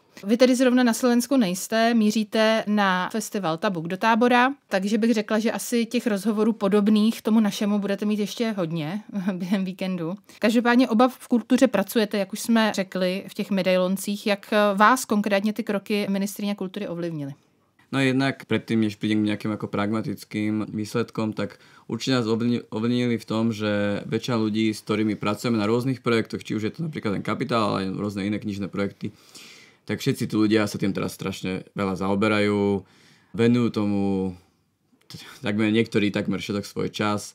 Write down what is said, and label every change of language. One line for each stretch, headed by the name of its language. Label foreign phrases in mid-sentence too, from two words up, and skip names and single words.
Czech: Vy tedy zrovna na Slovensku nejste, míříte na festival Tabuk do Tábora, takže bych řekla, že asi těch rozhovorů podobných tomu našemu budete mít ještě hodně během víkendu. Každopádně oba v kultuře pracujete, jak už jsme řekli v těch medailoncích, jak vás konkrétně ty kroky ministryně kultury ovlivnily?
Slovak: No jednak predtým, než prídem k nejakým ako pragmatickým výsledkom, tak určite nás ovlivnili v tom, že väčšina ľudí, s ktorými pracujeme na rôznych projektoch, či už je to napríklad ten Kapitál, ale aj rôzne iné knižné projekty, tak všetci tí ľudia sa tým teraz strašne veľa zaoberajú, venujú tomu niektorí takmer všetok svoj čas.